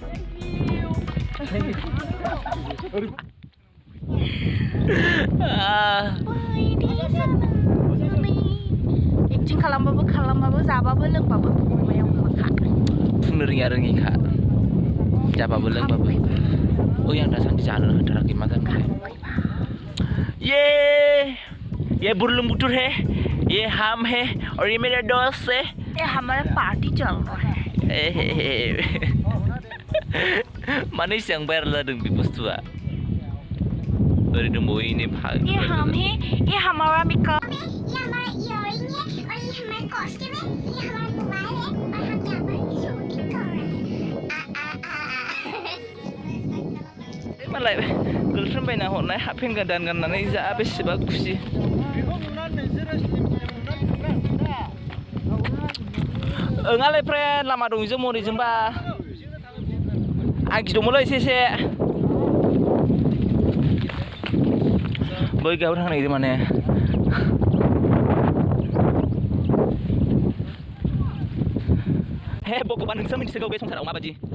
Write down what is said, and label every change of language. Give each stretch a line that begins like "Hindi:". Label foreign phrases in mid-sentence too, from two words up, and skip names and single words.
Bodo: एक्टिं खालामबाबो जाबाबो लोंबाबो अमाया अमाखा बुंनो रोङिखा जाबाबो लोंबाबो आं दासान्दि जानो हाथाराखै मा जानो ये बुरलुंबुथुर है
Hindi: ये हम है और ये मेरे दोस्त है ये हमारा पार्टी चल रहा है
Bodo: माने इसेबां भाइरेल जादों बे बुस्थुआ ओरैनो बयनि
Hindi: ये हम है ये हमारा मेकअप ये हमारा इयररिंग है और ये हमारा कॉस्ट्यूम है ये हमारा मोबाइल है और हम यहाँ पर शूटिंग कर रहे हैं
Bodo: मालाय गर्लफ्रेन्ड बायना हरनाय हाफपेन गोदान गाननानै जा बेसेबा खुसि ओङालाय फ्रेन्ड लामा दं जों मरिजोंबा आं गिदोंमोनलै एसे बै गायाव थांनो नागिरदों माने हे भगबान नोंसो मिथिसिगौ बे संसाराव माबायदि